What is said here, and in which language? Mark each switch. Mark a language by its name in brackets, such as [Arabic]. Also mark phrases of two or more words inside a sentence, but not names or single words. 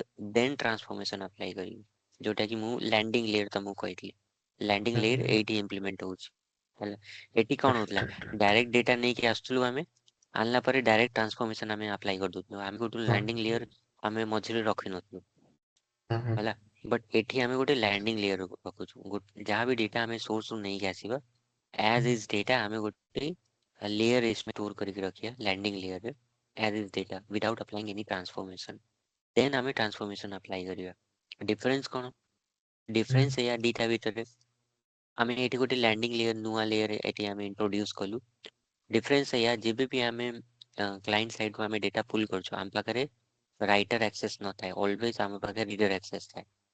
[English] then transformation apply [Odia] କରିବି ଯୋଉଟା କି ମୁଁ [English] landing layer [Odia] ତମକୁ କହିଥିଲି [English] landing layer [Odia] ଏଇଠି ଇମ୍ପ୍ଲିମେଣ୍ଟ ହଉଛି ହେଲା ଏଠି କ'ଣ ହଉଥିଲା [English] direct data [Odia] ନେଇକି ଆସୁଥିଲୁ ଆମେ ଆଣିଲା ପରେ [English] direct transformation [Odia] ଆମେ ଆପ୍ଲାଏ କରିଦଉଥିଲୁ ଆମେ ଗୋଟେ [English] landing layer [Odia] ଆମେ ମଝିରେ ରଖିନଥିଲୁ ହେଲା ବଟ୍ ଏଠି ଆମେ ଗୋଟେ [English] landing layer [Odia] ରଖୁଛୁ ଯାହା ବି ଡେଟା ଆମେ ସୋର୍ସ ରୁ ନେଇକି ଆସିବା [English] as is data [Odia] ଆମେ ଗୋଟେ [English] layer store [Odia] କରିକି ରଖିବା [English] landing layerରେ as is data without applying any transformation then [Odia] ଆମେ [English] transformation apply [Odia] କରିବା ଡିଫରେନ୍ସ କ'ଣ ଡିଫରେନ୍ସ ଏଇଆ ଦିଟା ଭିତରେ ଆମେ ଏଠି ଗୋଟେ [English] landing layer [Odia] ନୂଆ ଲେୟର ଏଠି ଆମେ ଇଣ୍ଟ୍ରୋଡ୍ୟୁସ କଲୁ ଡିଫରେନ୍ସ ଏଇଆ ଯେବେ ବି ଆମେ [English] client sideରୁ [Odia] ଆମେ [English] data pull [Odia] କରୁଛୁ ଆମ ପାଖରେ [English] writer access [Odia] ନଥାଏ ଅଲୱେଜ ଆମ ପାଖରେ [English] reader access [Odia] ଥାଏ